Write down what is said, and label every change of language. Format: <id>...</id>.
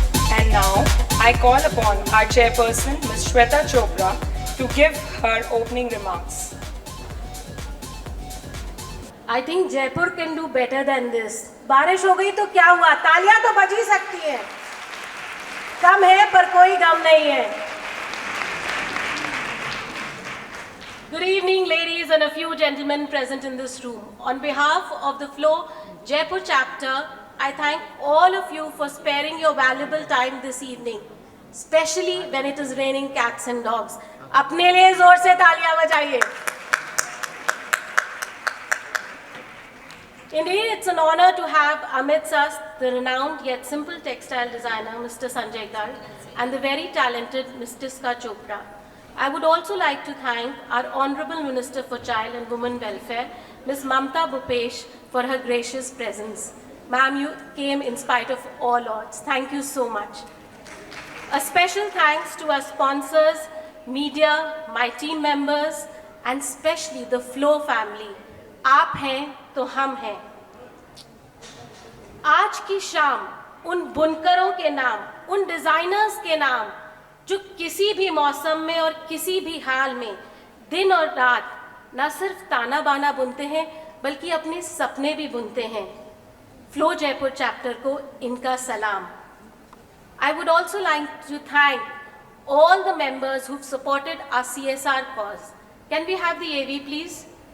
<en>And now, I call upon our chairperson, Ms. Shweta Chopra, to give her opening remarks. I think Jaipur can do better than this.</en> <hi>बारिश हो गई तो क्या हुआ, तालियां तो बज ही सकती हैं. कम है पर कोई गम नहीं है.</hi> <en>Good evening, ladies and a few gentlemen present in this room. On behalf of the FLOW Jaipur chapter, I thank all of you for sparing your valuable time this evening, especially when it is raining cats and dogs.</en> <hi>अपने लिए जोर से तालियां बजाइए.</hi> <en>Indeed, it's an honor to have amidst us the renowned yet simple textile designer, Mr. Sanjay Garg, and the very talented Ms. Tiska Chopra. I would also like to thank our Honorable Minister for Child and Women Welfare, Ms. Mamta Bhupesh, for her gracious presence. Ma'am, you came in spite of all odds. Thank you so much. A special thanks to our sponsors, media, my team members, and especially the FLOW family.</en> <hi>आप हैं तो हम हैं. आज की शाम उन बुनकरों के नाम, उन डिजाइनर्स के नाम जो किसी भी मौसम में और किसी भी हाल में दिन और रात न सिर्फ ताना बाना बुनते हैं बल्कि अपने सपने भी बुनते हैं. फ्लो जयपुर चैप्टर को इनका सलाम.</hi> <en>I would also like to thank all the members who've supported our CSR cause. Can we have the AV, please?</en>